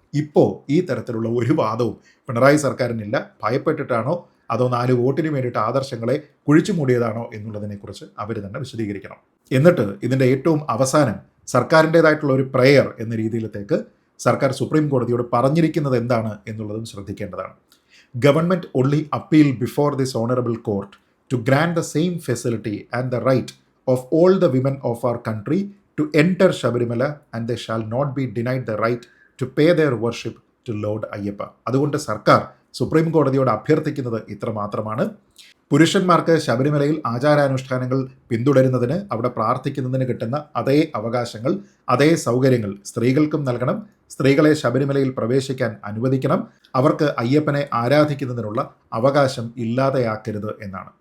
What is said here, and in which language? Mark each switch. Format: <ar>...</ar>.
<ml>ഇപ്പോൾ ഈ തരത്തിലുള്ള ഒരു വാദവും പിണറായി സർക്കാരിനില്ല. ഭയപ്പെട്ടിട്ടാണോ അതോ 4 വോട്ടിന് വേണ്ടിയിട്ട് ആദർശങ്ങളെ കുഴിച്ചു മൂടിയതാണോ എന്നുള്ളതിനെക്കുറിച്ച് അവർ തന്നെ വിശദീകരിക്കണം. എന്നിട്ട് ഇതിൻ്റെ ഏറ്റവും അവസാനം സർക്കാരിൻ്റേതായിട്ടുള്ള ഒരു പ്രെയർ എന്ന രീതിയിലത്തേക്ക് സർക്കാർ സുപ്രീം കോടതിയോട് പറഞ്ഞിരിക്കുന്നത് എന്താണ് എന്നുള്ളതും ശ്രദ്ധിക്കേണ്ടതാണ്.</ml> <en>Government only appeal before this honorable court to grant the same facility and the right of all the women of our country to enter Shabarimala, and they shall not be denied the right to pay their worship to Lord Ayyappa.</en> <ml>അതുകൊണ്ട് സർക്കാർ supreme കോടതിയോട് അഭ്യർത്ഥിക്കുന്നത് ഇത്ര മാത്രമാണ്: പുരുഷന്മാർക്ക് ശബരിമലയിൽ ആചാരാനുഷ്ഠാനങ്ങൾ പിന്തുടരുന്നതിന്, അവിടെ പ്രാർത്ഥിക്കുന്നതിന് കിട്ടുന്ന അതേ അവകാശങ്ങൾ, അതേ സൗകര്യങ്ങൾ സ്ത്രീകൾക്കും നൽകണം. സ്ത്രീകളെ ശബരിമലയിൽ പ്രവേശിക്കാൻ അനുവദിക്കണം. അവർക്ക് അയ്യപ്പനെ ആരാധിക്കുന്നതിനുള്ള അവകാശം ഇല്ലാതെയാക്കരുത് എന്നാണ്.</ml>